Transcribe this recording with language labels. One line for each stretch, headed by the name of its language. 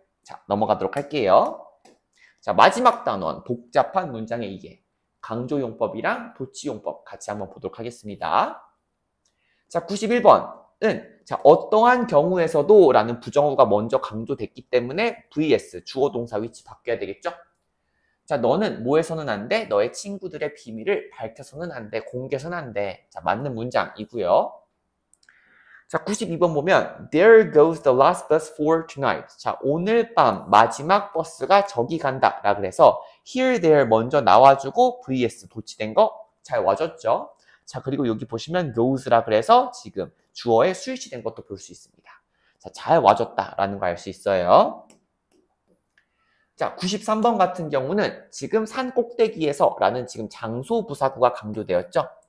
Korean: 자, 넘어가도록 할게요. 자, 마지막 단원 복잡한 문장의 이해 강조용법이랑 도치용법 같이 한번 보도록 하겠습니다. 자, 91번은 자, 어떠한 경우에서도 라는 부정어가 먼저 강조됐기 때문에 vs 주어 동사 위치 바뀌어야 되겠죠? 자, 너는 뭐해서는 안 돼? 너의 친구들의 비밀을 밝혀서는 안 돼. 공개서는 안 돼. 자, 맞는 문장이고요.
English: 자,
Korean: 92번 보면
English: There goes the last bus for tonight.
Korean: 자, 오늘 밤 마지막 버스가 저기 간다. 라 그래서 here, there 먼저 나와주고 vs 도치된 거 잘 와줬죠? 자, 그리고 여기 보시면 goes라 그래서 지금 주어에 스위치된 것도 볼 수 있습니다. 자, 잘 와줬다라는 거 알 수 있어요. 자, 93번 같은 경우는 지금 산 꼭대기에서 라는 지금 장소 부사구가 강조되었죠.